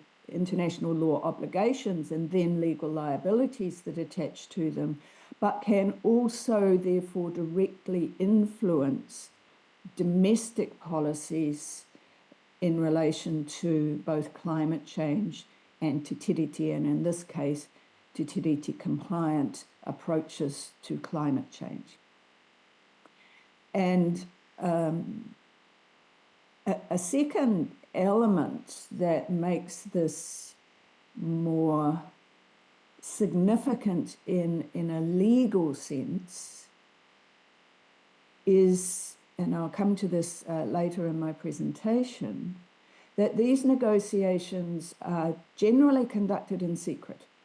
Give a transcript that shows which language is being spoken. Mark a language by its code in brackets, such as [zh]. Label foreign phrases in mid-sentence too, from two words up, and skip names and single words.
[en] international law obligations and then legal liabilities that attach to them, but can also therefore directly influence domestic policies in relation to both climate change and [mi] te tiriti, [en] and in this case, [mi] te tiriti [en] compliant approaches to climate change. And a second element that makes this more significant in a legal sense is, and I'll come to this later in my presentation, that these negotiations are generally conducted in secret.